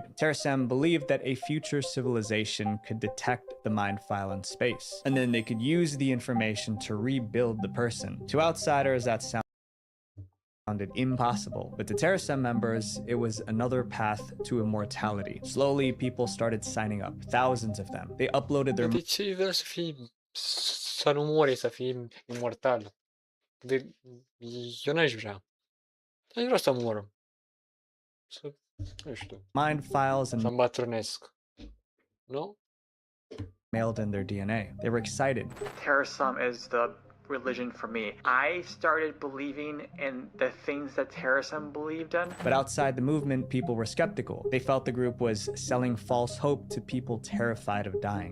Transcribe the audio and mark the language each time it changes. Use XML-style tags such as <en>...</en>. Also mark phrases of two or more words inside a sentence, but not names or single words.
<en>Terasem believed that a future civilization could detect the mind file in space, and then they could use the information to rebuild the person. To outsiders, that sounded impossible, but to Terasem members, it was another path to immortality. Slowly, people started signing up, thousands of them. They uploaded their...</en> <ro>De ce vreau să nu mori, să fii imortal? Eu n-aș vrea. Aș vrea să mor. Nu știu.</ro> <en>Mind files and...</en> <ro>Să îmbătrânesc. Nu?</ro> <en>Mailed in their DNA. They were excited. Terasem is the religion for me. I started believing in the things that Terasem believed in. But outside the movement, people were skeptical. They felt the group was selling false hope to people terrified of dying.</en>